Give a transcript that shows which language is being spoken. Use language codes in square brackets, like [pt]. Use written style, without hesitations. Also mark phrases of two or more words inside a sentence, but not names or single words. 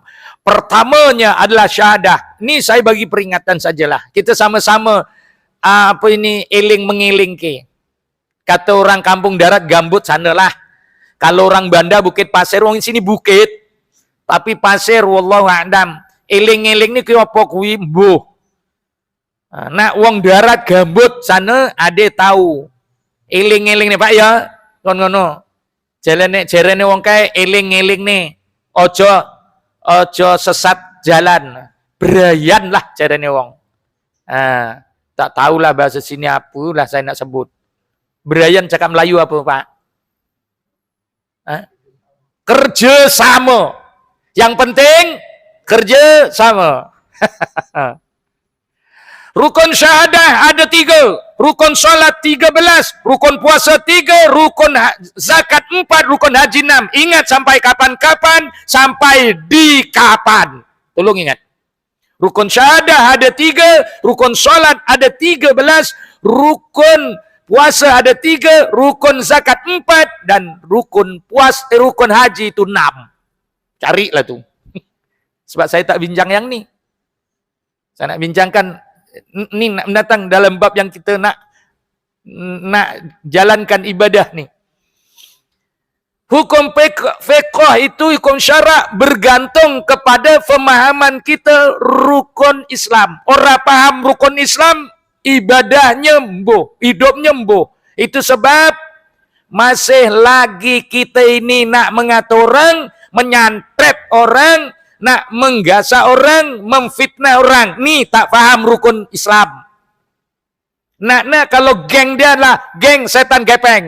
[ms] Pertamanya adalah syahadah. Ini saya bagi peringatan sajalah. Kita sama-sama eling mengeling ke. Kata orang kampung darat gambut sanalah. Kalau orang Banda Bukit Pasir, orang sini bukit. Tapi pasir [ar] والله أعلم. [jv] Eling-eling ni kuwi apa kuwi mbuh. Nak wong darat gambut sana ade tahu. Eling-eling ni Pak ya. Ngono-ngono. Jarene wong kae eling-eling ni. Ojo [ms] sesat jalan. Berayan lah [jv] jarene wong. [ms] Tak tahulah bahasa sini apa lah saya nak sebut. Berayan cakap Melayu apa Pak? Kerja sama. Yang penting kerja sama. Rukun syahadah ada 3. Rukun salat 13. Rukun puasa 3. Rukun zakat 4. Rukun haji 6. Ingat sampai kapan-kapan. Sampai di kapan. Tolong ingat. Rukun syahadah ada 3. Rukun salat ada 13. Rukun puasa ada 3. Rukun zakat 4. Dan rukun haji itu 6. Carilah tu. Sebab saya tak bincang yang ni. Saya nak bincangkan ni nak mendatang dalam bab yang kita nak jalankan ibadah ni. Hukum fiqh itu, hukum syarak bergantung kepada pemahaman kita rukun Islam. Orang paham rukun Islam, ibadahnya mbuh, hidupnya mbuh. Itu sebab masih lagi kita ini nak mengatur orang, menyantret orang, nak menggasak orang, memfitnah orang. Ni tak faham rukun Islam. Nak kalau geng dia lah geng setan gepeng.